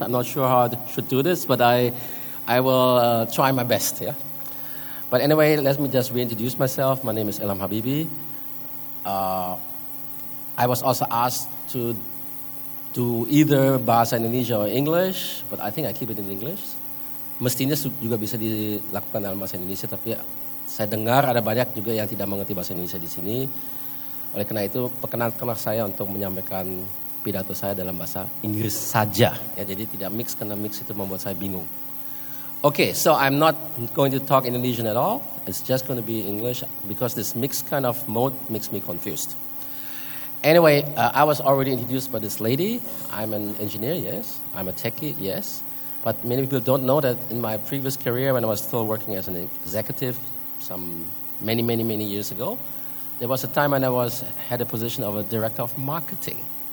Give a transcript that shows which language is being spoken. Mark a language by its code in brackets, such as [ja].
[en] I'm not sure how I should do this, but I will try my best. Yeah. But anyway, let me just reintroduce myself. My name is Ilham Habibie. I was also asked to do either bahasa Indonesia or English, but I think I keep it in English. [id] Mestinya juga bisa dilakukan dalam bahasa Indonesia, tapi saya dengar ada banyak juga yang tidak mengerti bahasa Indonesia di sini. Oleh karena itu, perkenankanlah saya untuk menyampaikan pidato saya dalam bahasa Inggris saja. Ya, jadi tidak mix, karena mix itu membuat saya bingung. [en] Okay, so I'm not going to talk Indonesian at all. It's just going to be English because this mixed kind of mode makes me confused. Anyway, I was already introduced by this lady. I'm an engineer, yes. I'm a techie, yes. But many people don't know that in my previous career, when I was still working as an executive, some many years ago, there was a time when I had a position of a director of marketing.